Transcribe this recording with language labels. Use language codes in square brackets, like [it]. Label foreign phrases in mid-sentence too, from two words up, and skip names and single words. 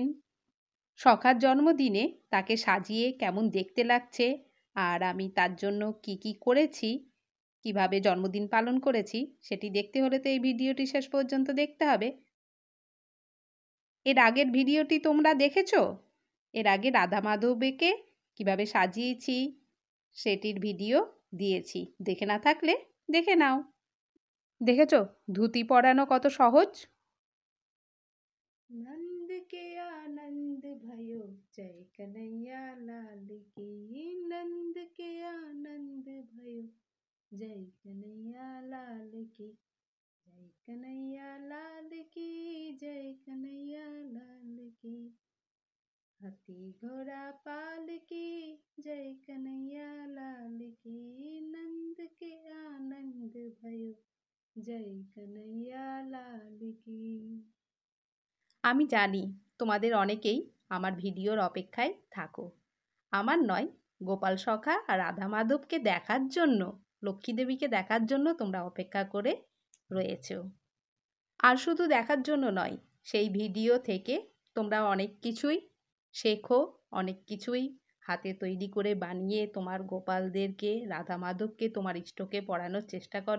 [bn] সখার জন্মদিনে তাকে সাজিয়ে কেমন দেখতে লাগছে, আর আমি তার জন্য কি কি করেছি, কিভাবে জন্মদিন পালন করেছি, সেটি দেখতে হলে তো এই ভিডিওটি শেষ পর্যন্ত দেখতে হবে। এর আগের ভিডিওটি তোমরা দেখেছো? এর আগে রাধা মাধবকে কিভাবে সাজিয়েছি সেটির ভিডিও দিয়েছি। দেখে না থাকলে দেখে নাও। দেখেছো ধুতি পরানো কত সহজ? [hi] नंद के आनंद भयो जय कन्हैया लाल की, नंद के आनंद भयो जय कन्हैया लाल की, जय कन्हैया लाल की, जय कन्हैया लाल की। हाथी घोड़ा पाल की जय कन्हैया लाल की, नंद के आनंद भयो जय कन्हैया लाल की। [bn] আমি জানি তোমাদের অনেকেই আমার ভিডিওর অপেক্ষায় থাকো। আমার নয়, গোপাল সখা আর রাধা মাধবকে দেখার জন্য, লক্ষ্মী দেবীকে দেখার জন্য তোমরা অপেক্ষা করে রয়েছো। আর শুধু দেখার জন্য নয়, সেই ভিডিও থেকে তোমরা অনেক কিছুই শেখো, অনেক কিছুই হাতে তৈরি করে বানিয়ে তোমার গোপালদেরকে, রাধা মাধবকে, তোমার ইষ্টকে পড়ানোর চেষ্টা করো।